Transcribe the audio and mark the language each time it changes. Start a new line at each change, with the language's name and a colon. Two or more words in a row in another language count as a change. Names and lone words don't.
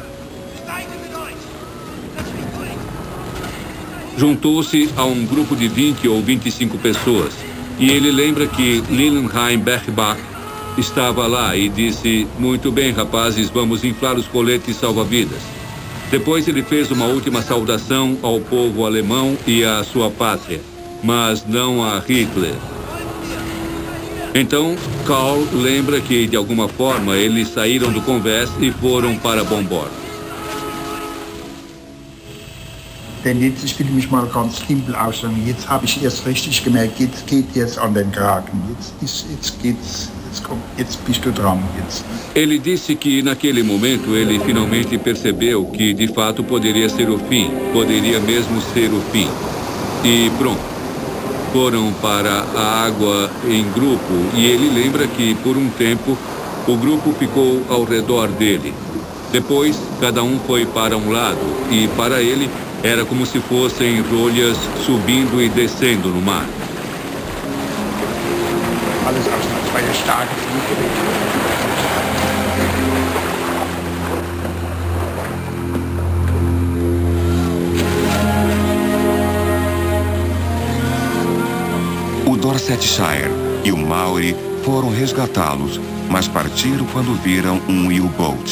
Portuguese: Juntou-se a um grupo de 20 ou 25 pessoas e ele lembra que Lilienheim Bergbach estava lá e disse: muito bem, rapazes, vamos inflar os coletes salva-vidas. Depois ele fez uma última saudação ao povo alemão e à sua pátria, mas não a Hitler. Então, Karl lembra que, de alguma forma, eles saíram do convés e foram para bombordo.
German: Denn jetzt, ich will mich mal ganz simpel ausdrücken, jetzt habe ich erst richtig gemerkt, jetzt geht jetzt an den Kragen, jetzt bist du dran. Jetzt.
Portuguese: Ele disse que naquele momento ele finalmente percebeu que de fato poderia ser o fim, poderia mesmo ser o fim. E pronto, foram para a água em grupo e ele lembra que por um tempo o grupo ficou ao redor dele. Depois, cada um foi para um lado e para ele era como se fossem rolhas subindo e descendo no mar.
German: Alles aus einer starken Fliege.
Portuguese: O Dorsetshire e o Maury foram resgatá-los, mas partiram quando viram um U-boat.